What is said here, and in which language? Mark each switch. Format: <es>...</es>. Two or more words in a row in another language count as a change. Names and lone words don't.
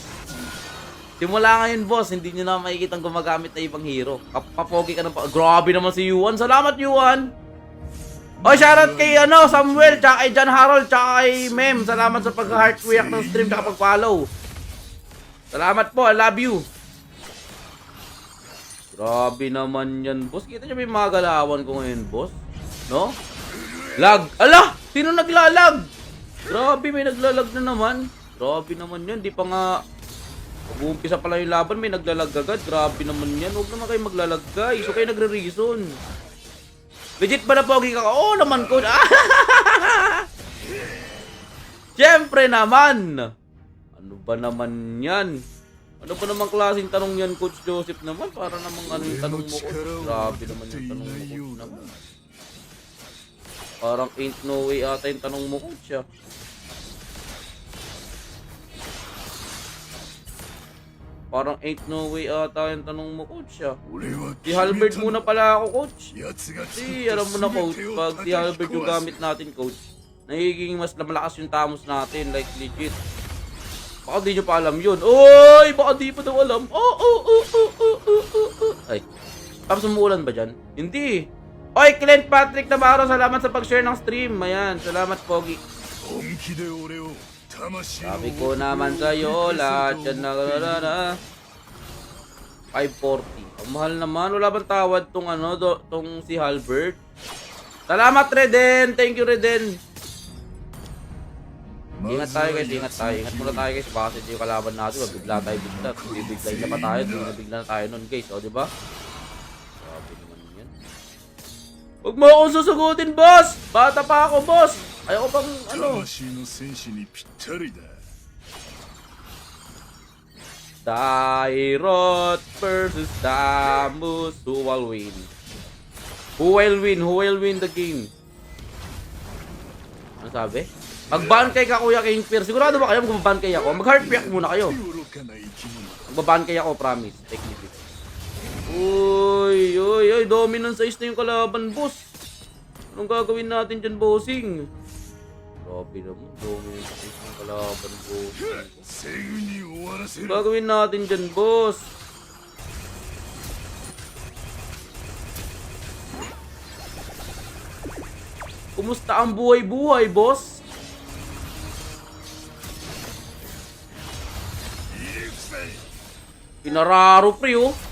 <tl>Simula ngayon, boss, hindi nyo na makikitang gumagamit na ibang hero. Kapapogi ka ng Grabe naman si Yuan. Salamat, Yuan! O, shoutout kay Samuel, tsaka kay John Harold, tsaka kay Mem. Salamat sa pag-</tl> <en>heart react</en> <tl>ng stream, tsaka pag-follow. Salamat po,</tl> <en>I love you.</en> <tl>Grabe naman yan, boss. Kita nyo ba yung mga galawan ko ngayon, boss? No? Lag! Ala! Sino naglalag? Grabe, may naglalag na naman. Grabe naman yan, di pa nga mag-uumpisa pala yung laban, may naglalag agad. Grabe naman yan, huwag naman kayo maglalag, guys. So kayo nagre-reason. Legit ba na pogi ka? Oo naman, coach. Siyempre naman. Ano ba naman yan? Ano ba namang klaseng tanong yan, Coach Joseph naman? Para namang ano yung tanong mo, Coach? Grabe naman yung tanong mo, Coach naman. Parang</tl> <en>ain't no way</en> <tl>ata yung tanong mo, Coach, ah. Parang</tl> <en>ain't no way</en> <tl>ata yung tanong mo, Coach, ah.</tl> <ja>俺は</ja> <tl>Si Halberd muna pala ako, Coach.</tl> <ja>奴が作</ja> <tl>Si,</tl> <ja>った</ja> <tl>alam mo na, Coach,</tl> <ja>全てを</ja> <tl>pag si</tl> <ja>叩き</ja> <tl>Halberd yung</tl> <ja>壊す</ja> <tl>gamit natin, Coach, nagiging mas malakas yung tamos natin,</tl> <en>like legit.</en> <tl>Baka di nyo pa alam yun. Oy! Baka di pa daw alam. Ay. Tapos umuulan ba dyan? Hindi. Oy, Clint Patrick Navarro, salamat sa pag-share ng stream. Ayan, salamat, Pogi.</tl> <ja>本気で俺を魂の</ja> <tl>Sabi ko naman sa'yo, lahat yan na 540. Ang mahal naman. Wala bang tawad tong tong si Halbert? Salamat,</tl> <en>Reden. Thank you,</en> <tl>Reden. Ingat tayo, guys. Ingat tayo. Ingat muna tayo, guys. Baka sa yung kalaban natin. Bigla tayo bigla. Bibigla na pa tayo. Bigla na tayo nun, guys. O, diba? Grabe naman yan. Huwag mo akong susugutin, boss! Bata pa ako, boss! Ayoko pang, ano...</tl> <ja>魂の戦士にぴったりだ。</ja> <en>Dairot versus Damus. Who will win? Who will win? Who will win the game?</en> <tl>Ano sabi? Mag-ban kay ka, Kuya Kingpir. Sigurado ba kayo mag-ban kay ako? Mag-</tl> <en>heart react</en> <tl>muna kayo.</tl> <ja>愚かな生き物。</ja> <tl>Mag-ban kay ako, promise. Technically. Uy, uy, uy.</tl> <en>Dominant size</en> <tl>na yung kalaban, boss. Anong gagawin natin dyan, bossing? Grabe naman.</tl> <en>Dominant size</en> <tl>ng kalaban, bossing.</tl> <ja>セグに終わらせる。</ja> <tl>Gagawin natin dyan, boss. Kumusta ang buhay-buhay, boss? Pinararo, pre, oh.</tl>